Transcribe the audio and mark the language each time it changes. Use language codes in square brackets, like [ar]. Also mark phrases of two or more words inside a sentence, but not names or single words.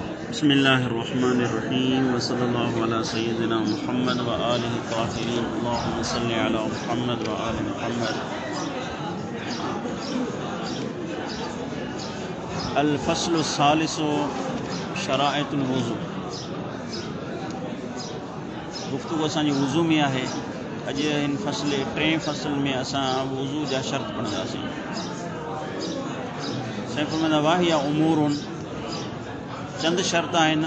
[ar] بسم الله الرحمن الرحيم وصلى الله على سيدنا محمد وآله الطاهرين اللهم صل على محمد وآل محمد. الفصل الثالث شرائط الوضوء. [sd] गुफ्तगू असांजी वुज़ू में आहे। अॼु हिन टें फ़सल में असां वुज़ू जा शर्त पढ़ंदासीं। साईं फरमाईंदा [ar] وهي أمور, [sd] चंद शर्त आहिनि।